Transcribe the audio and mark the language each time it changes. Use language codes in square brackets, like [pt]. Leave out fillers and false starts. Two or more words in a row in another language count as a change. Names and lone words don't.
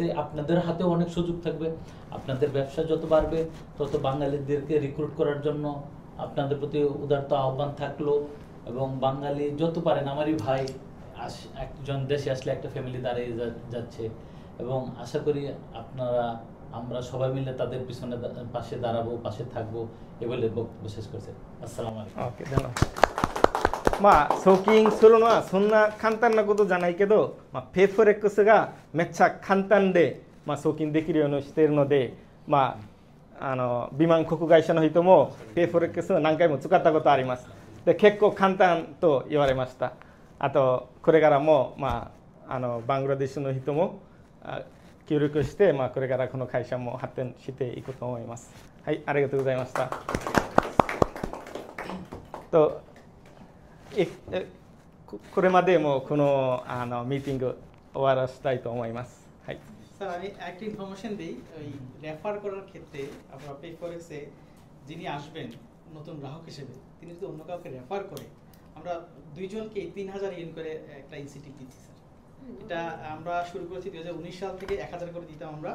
[bn] আপনাদের হাতেও অনেক সুযোগ থাকবে, আপনাদের ব্যবসা যত বাড়বে তত বাঙালিদেরকে রিক্রুট করার জন্য আপনাদের প্রতি উদারতা আহ্বান থাকলো। এবং বাঙালি যত পারেন, আমারই ভাই একজন দেশে আসলে একটা ফ্যামিলি দাঁড়িয়ে যাচ্ছে, এবং আশা করি আমরা সবাই মিলে তাদের পিছনে পাশে দাঁড়াবো, পাশে থাকবো, এ বলে বক্তব্য শেষ করছে। [ar] السلام عليكم. [ja] オッケー、まあ送金するのはそんな簡単なことじゃないけど、ペイフォレックスがめっちゃ簡単で、送金できるようにしているので、ビマン航空会社の人もペイフォレックスを何回も使ったことあります。で結構簡単と言われました。あとこれからもバングラデシュの人も協力して、これからこの会社も発展していくと思います。はい、ありがとうございました。とこれまでもこのミーティング終わらせたいと思います。はい。 [bn] স্যার আমি একটা ইনফরমেশন দিই, ওই রেফার করার ক্ষেত্রে আপনারা পেফরেক্সে যিনি আসবেন নতুন গ্রাহক হিসেবে, তিনি যদি অন্য কাউকে রেফার করে, আমরা 2 জনকে 3000 ইয়েন করে একটা ইনসেন্টিভ দিচ্ছি স্যার। এটা আমরা শুরু করেছি 2019 সাল থেকে 1000 করে দিতাম আমরা।